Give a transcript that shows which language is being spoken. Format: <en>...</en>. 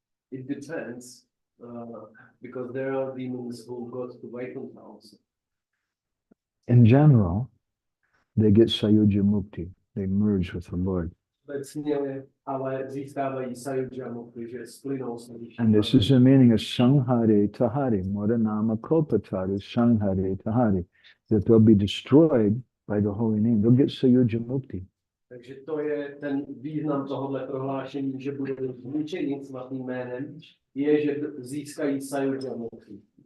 <en>It depends, because there are demons who go to Vaishnavas also. In general, they get Sayuja Mukti. They merge with the Lord.</en> <cs>Obecně ale získávají sayuja mukti, že splynou s ním.</cs> <en>And this is the meaning of</en> <bn>Sanghare Tahare, Modanama Kopataru Sanghare Tahare,</bn> <en>that they'll be destroyed by the holy name. They'll get Sayuja Mukti.</en> <cs>Takže to je ten význam tohohle prohlášení, že budou zničeni svatým jménem, je, že získají sayuja mukti.</cs>